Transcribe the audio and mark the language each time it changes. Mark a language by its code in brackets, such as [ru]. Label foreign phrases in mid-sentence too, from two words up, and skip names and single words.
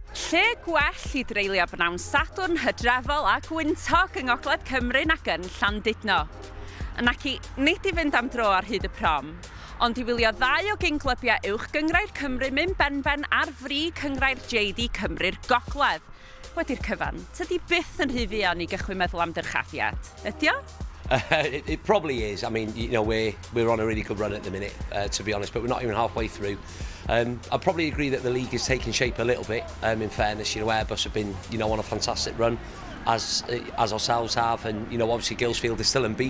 [cy] Lle gwell I dreulio bnawn Sadwrn, Hydrefol a Gwyntog yng Ngogledd Cymru nag yn Llandudno. Ac I nid I fynd am dro ar hyd y prom, ond I wylio 2 o gyn-glybiau uwch gyngrair Cymru mynd benben ar frig cyngrair JD Cymru'r Gogledd. Wedi'r cyfan, tydi byth yn rhy fuan I gychwyn meddwl am dyrchaffiad. Ydi o? [en] It probably is. I mean, you know, we're on a really good run at the minute, to be honest, but we're not even halfway through. I'd probably agree that the league is taking shape a little bit. In fairness, you know, Airbus have been, you know, on a fantastic run, as ourselves have, and you know, obviously Guilsfield is still unbeaten.